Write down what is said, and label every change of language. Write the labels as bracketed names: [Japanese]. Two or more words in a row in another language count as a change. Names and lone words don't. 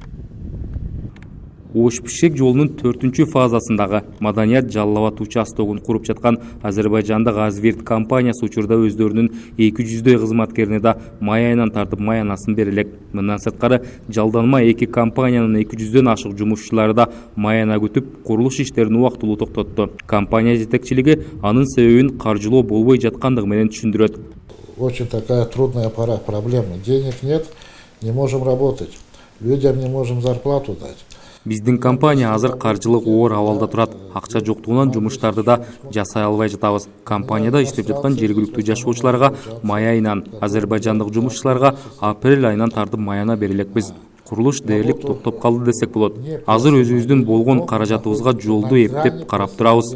[Kyrgyz] Ош-Пишек жолунун 4-чү фазасындагы Маданият Жалал-Абад участогун куруп жаткан Азербайжандык Азберт компаниясы учурда өздөрүнүн 200дөй кызматкерине да май айынан тартып маянасын бере элек. Мындан сырткары жалданма 2 компаниянын 200дөн ашык жумушчулары да маяна күтүп, курулуш иштерин убактылуу токтотту. Компания жетекчилиги анын себебин каржылоо болбой жаткандыгы менен түшүндүрөт. [Russian] Очень такая трудная пора, проблема. Денег нет, не можем работать. Людям не можем зарплату дать. [Kyrgyz] Биздин компания азыр каржылык оор абалда турат. Акча жоктугунан жумуштарды да жасай албай жатабыз. Компанияда иштеп жаткан жергиликтүү жашоочуларга май айынан, азербайжандык жумушчуларга апрель айынан тартып маяна бере элекпиз. Курулуш дээрлик токтоп калды десек болот. Азыр өзүбүздүн болгон каражатыбызга жолду эптеп карап турабыз.